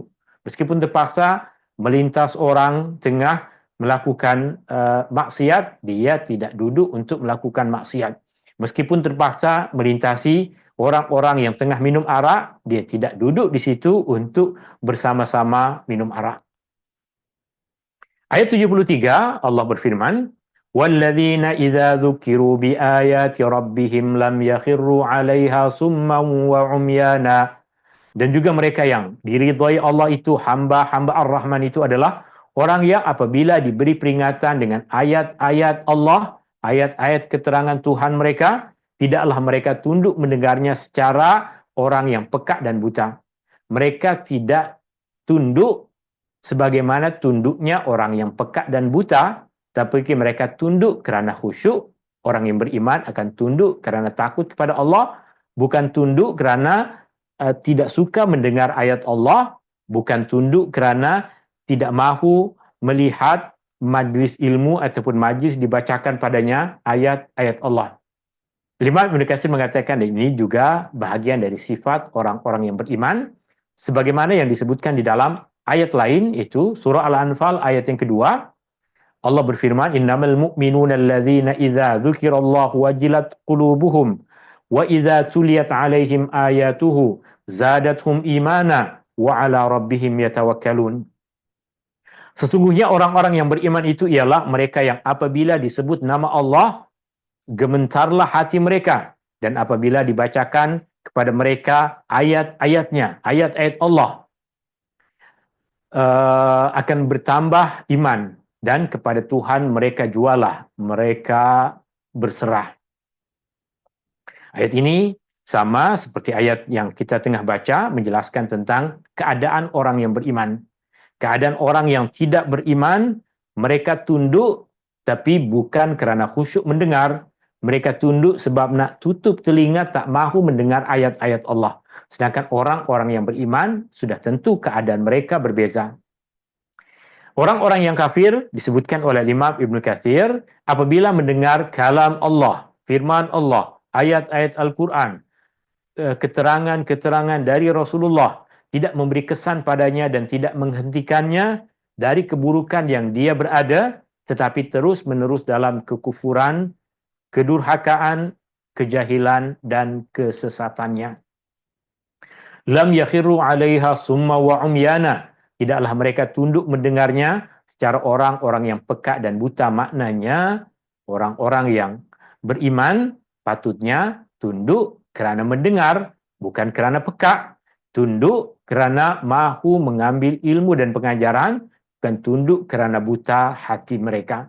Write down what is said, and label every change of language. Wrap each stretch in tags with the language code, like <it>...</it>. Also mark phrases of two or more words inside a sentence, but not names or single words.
<ms>Meskipun terpaksa melintas orang tengah melakukan maksiat, dia tidak duduk untuk melakukan maksiat. Meskipun terpaksa melintasi orang-orang yang tengah minum arak, dia tidak duduk di situ untuk bersama-sama minum arak. Ayat 73 Allah berfirman,</ms> <ar>"والذين إذا ذكروا بآيات ربهم لم يخروا عليها صما وعميانا."</ar> <ms>Dan juga mereka yang diridhai Allah itu, hamba-hamba Ar-Rahman itu adalah orang yang apabila diberi peringatan dengan ayat-ayat Allah, ayat-ayat keterangan Tuhan mereka, tidaklah mereka tunduk mendengarnya secara orang yang pekak dan buta. Mereka tidak tunduk sebagaimana tunduknya orang yang pekak dan buta, tapi mereka tunduk kerana khusyuk. Orang yang beriman akan tunduk kerana takut kepada Allah, bukan tunduk kerana tidak suka mendengar ayat Allah, bukan tunduk kerana tidak mahu melihat majlis ilmu ataupun majlis dibacakan padanya ayat-ayat Allah. Imam Ibnu Katsir mengatakan ini juga bahagian dari sifat orang-orang yang beriman, sebagaimana yang disebutkan di dalam ayat lain, itu surah Al-Anfal ayat yang kedua. Allah berfirman,</ms> <ar>"إنما المؤمنون الذين إذا ذكر الله وجلت قلوبهم وإذا تليت عليهم آياته زادتهم إيمانا وعلى ربهم يتوكلون."</ar> <ms>Sesungguhnya orang-orang yang beriman itu ialah mereka yang apabila disebut nama Allah, gementarlah hati mereka, dan apabila dibacakan kepada mereka ayat-ayatnya, ayat-ayat Allah, akan bertambah iman, dan kepada Tuhan mereka jualah, mereka berserah. Ayat ini sama seperti ayat yang kita tengah baca, menjelaskan tentang keadaan orang yang beriman. Keadaan orang yang tidak beriman, mereka tunduk tapi bukan kerana khusyuk mendengar. Mereka tunduk sebab nak tutup telinga, tak mahu mendengar ayat-ayat Allah. Sedangkan orang-orang yang beriman, sudah tentu keadaan mereka berbeza. Orang-orang yang kafir disebutkan oleh Imam Ibnu Katsir apabila mendengar kalam Allah, firman Allah, ayat-ayat Al-Quran, keterangan-keterangan dari Rasulullah, tidak memberi kesan padanya dan tidak menghentikannya dari keburukan yang dia berada, tetapi terus-menerus dalam kekufuran, kedurhakaan, kejahilan, dan kesesatannya.</ms> <ar>لم يخروا عليها صما وعميانا.</ar> <ms>Tidaklah mereka tunduk mendengarnya secara orang-orang yang peka dan buta. Maknanya orang-orang yang beriman patutnya tunduk kerana mendengar, bukan kerana peka. Tunduk kerana mahu mengambil ilmu dan pengajaran, bukan tunduk kerana buta hati mereka.</ms>